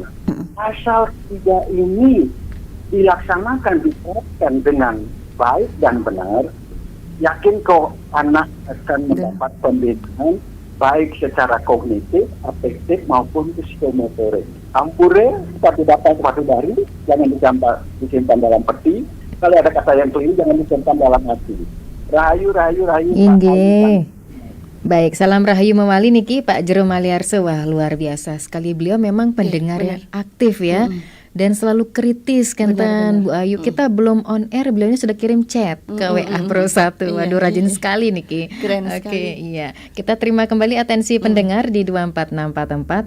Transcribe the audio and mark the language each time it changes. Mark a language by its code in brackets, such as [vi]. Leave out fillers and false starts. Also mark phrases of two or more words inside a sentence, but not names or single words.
[id] Asal tiga ini dilaksanakan, diterapkan dengan baik dan benar, yakin kok anak akan mendapat pendidikan baik secara kognitif, afektif maupun psikomotorik. Ampure, sepatu dapat sepatu baru, jangan disimpan dalam peti. Kalau ada kata yang keliru, jangan disimpan dalam hati. Rahayu. Inggih. Baik, salam rahayu memali niki Pak Jero Maliarse. Wah, luar biasa sekali, beliau memang pendengar yang aktif ya. Dan selalu kritis kan Bu Ayu. Kita belum [en] on air, [id] beliau ini sudah kirim chat ke WA Pro 1. Waduh, rajin sekali Niki. Keren sekali. Iya. Kita terima kembali atensi pendengar di 24644.